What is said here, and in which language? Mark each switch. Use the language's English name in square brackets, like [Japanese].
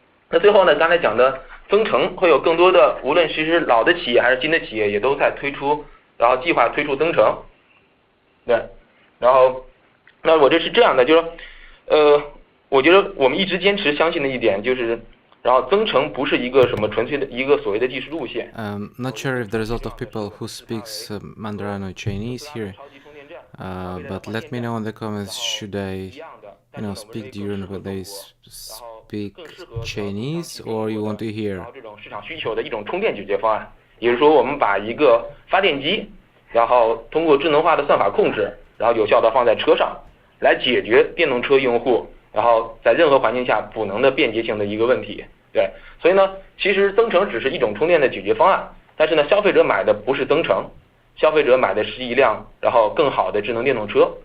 [Chinese] 那最后呢，刚才讲的增程会有更多的，无论是老的企业还是新的企业也都在推出，计划推出增程。对，那我这是这样的，就是我觉得我们一直坚持相信的一点就是，增程不是一个什么纯粹的一个所谓的技术路线。 [English] Not sure if there's a lot of people who speaks Mandarin or Chinese here, but let me know in the comments, should I, speak during when they speak Chinese, or you want to hear? [Chinese] 这种市场需求的一种充电解决方案，也就是说我们把一个发电机，通过智能化的算法控制，有效的放在车上，来解决电动车用户在任何环境下补能的便捷性的一个问题。对，所以呢，其实增程只是一种充电的解决方案，但是呢，消费者买的不是增程，消费者买的是一辆更好的智能电动车。